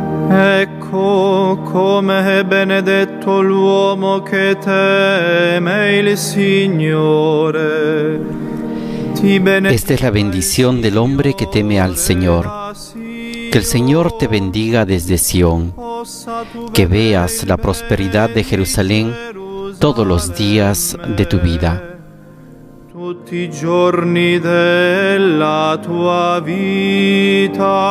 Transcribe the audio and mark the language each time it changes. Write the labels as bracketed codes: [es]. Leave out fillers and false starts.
[it] Ecco come è benedetto l'uomo che teme il Signore. [es] Esta es la bendición del hombre que teme al Señor. Que el Señor te bendiga desde Sión, que veas la prosperidad de Jerusalén todos los días de tu vida. [it] Tutti i giorni della tua vita.